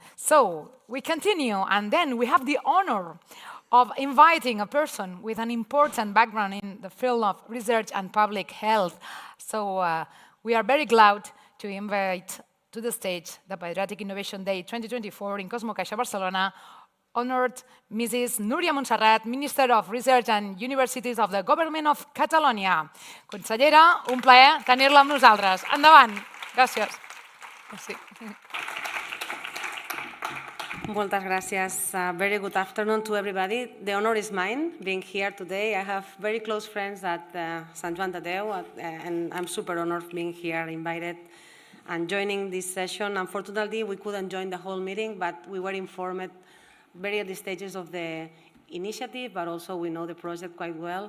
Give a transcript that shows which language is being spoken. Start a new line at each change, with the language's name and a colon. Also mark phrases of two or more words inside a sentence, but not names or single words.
English: So we continue, and then we have the honor of inviting a person with an important background in the field of research and public health. So we are very glad to invite to the stage the Pediatric Innovation Day 2024 in Cosmocaixa, Barcelona, honored Mrs. Núria Montserrat, Minister of Research and Universities of the Government of Catalonia.
Catalan: Consellera, un plaer tenir-la amb nosaltres. Endavant. Gràcies. Merci. Moltes gràcies.
English: Very good afternoon to everybody. The honor is mine being here today. I have very close friends at Sant Joan de Déu, and I'm super honored being here, invited and joining this session. Unfortunately, we couldn't join the whole meeting, but we were informed at very early stages of the initiative, but also we know the project quite well.